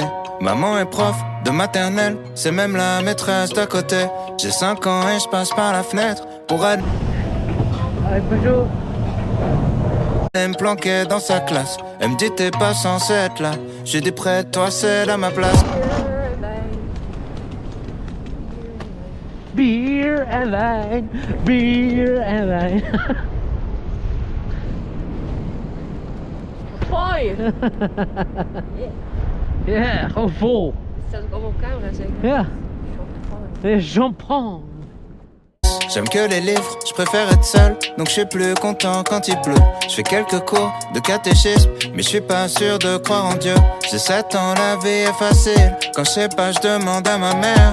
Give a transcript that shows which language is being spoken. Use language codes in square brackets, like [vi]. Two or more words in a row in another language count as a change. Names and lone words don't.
[fr] Maman est prof de maternelle, c'est même la maîtresse d'à côté. J'ai 5 ans et je passe par la fenêtre pour aller. Allez, bonjour. Elle me planquait dans sa classe. Elle me dit t'es pas censé être là. J'ai dit près de toi c'est là ma place. [en] Beer and wine, beer and wine. [nl] Mooi! Ja, gewoon vol. Staat ook allemaal op camera zeker? Ja, [fr] et j'en prends. J'aime que les livres, je préfère être seul. Donc je suis plus content quand il pleut. Je fais quelques cours de catéchisme, mais je suis pas sûr de croire en Dieu. J'ai 7 ans, la vie est facile. Quand je sais pas, je demande à ma mère.